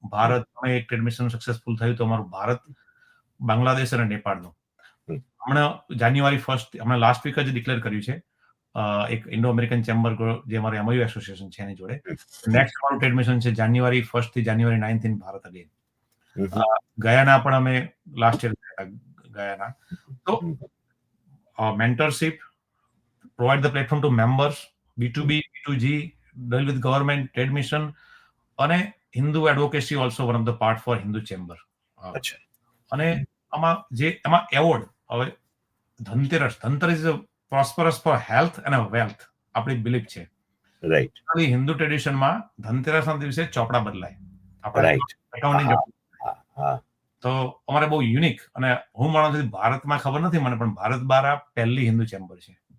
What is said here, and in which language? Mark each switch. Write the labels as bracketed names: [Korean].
[Gujarati] ભારત એક trade mission successful થયું તો અમારું ભારત, બાંગ્લાદેશ અને નેપાળનું. હમણાં જાન્યુઆરી 1, હમણાં લાસ્ટ વીક જ ડિક્લેર કર્યું છે એક ઇન્ડો અમેરિકન ચેમ્બર, જે અમારી MOU એસોસિએશન છે એની જોડે. નેક્સ્ટ અમારું ટ્રેડ મિશન છે જાન્યુઆરી 1 થી જાન્યુઆરી 9 ઇન ભારત અગેન. ગયાના પણ અમે લાસ્ટ યર ગયાના. [English] તો mentorship, provide the platform to members, B2B, B2G, deal with government, trade mission, અને Hindu advocacy also one of the part for Hindu chamber. [Gujarati] અને એમાં એવોર્ડ, હવે [English] Dhanteras is prosperous for health અને wealth, [Gujarati] આપણી belief છે. [English] Right. [Gujarati] Hindu ટ્રેડિશનમાં ધનતેરસના દિવસે ચોપડા બદલાય, આપણે તો અમારે બહુ યુનિક, અને હું માનું છું ભારતમાં ખબર નથી મને, પણ ભારત બહાર આ પહેલી હિન્દુ ચેમ્બર છે.